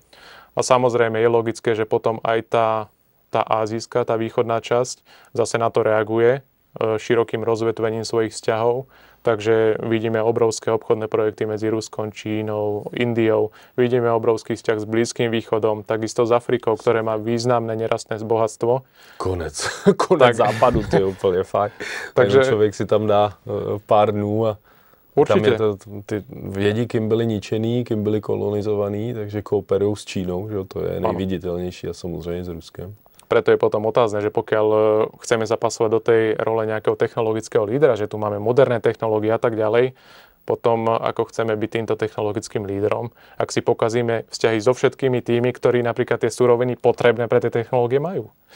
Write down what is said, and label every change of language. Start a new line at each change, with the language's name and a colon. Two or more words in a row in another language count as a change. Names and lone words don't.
Slovak: A samozrejme je logické, že potom aj tá ázijská, tá východná časť zase na to reaguje širokým rozvetvením svojich vzťahov. Takže vidíme obrovské obchodné projekty medzi Ruskom, Čínou, Indiou. Vidíme obrovský vzťah s Blízkym východom, takisto s Afrikou, ktoré má významné nerastné bohatstvo.
Czech: Konec západu,
Slovak: to je úplne fakt.
Czech: Takže člověk si tam dá pár dnů a určitě. Tam je ty vědí, kým byli ničený, kým byli kolonizovaný, takže kooperují s Čínou, že to je nejviditelnější a samozřejmě s Ruskem.
Slovak: Preto je potom otázne, že pokiaľ chceme zapasovať do tej role nejakého technologického lídra, že tu máme moderné technológie a tak ďalej, potom ako chceme byť týmto technologickým lídrom, ak si pokazíme vzťahy so všetkými tými, ktorí napríklad tie suroviny potrebné pre tie technológie majú.